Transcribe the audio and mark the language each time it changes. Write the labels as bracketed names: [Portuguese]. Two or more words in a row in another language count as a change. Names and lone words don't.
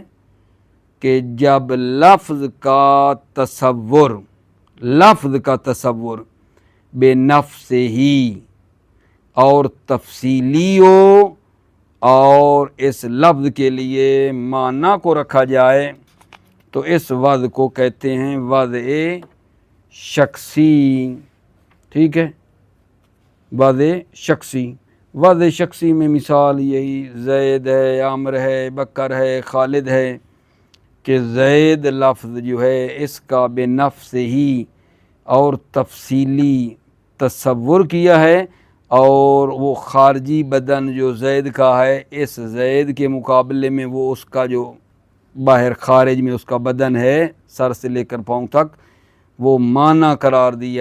[Urdu] کہ جب لفظ کا تصور بے نفس ہی اور تفصیلی ہو اور اس لفظ کے لیے معنی کو رکھا جائے تو اس وضع کو کہتے ہیں وضع شخصی، ٹھیک ہے، وضع شخصی۔ وضع شخصی میں مثال یہی زید ہے، عامر ہے، بکر ہے، خالد ہے کہ زید لفظ جو ہے اس کا بے نفس ہی اور تفصیلی تصور کیا ہے، اور وہ خارجی بدن جو زید کا ہے اس زید کے مقابلے میں وہ اس کا جو باہر خارج میں اس کا بدن ہے سر سے لے کر پاؤں تک وہ معنی قرار دیا۔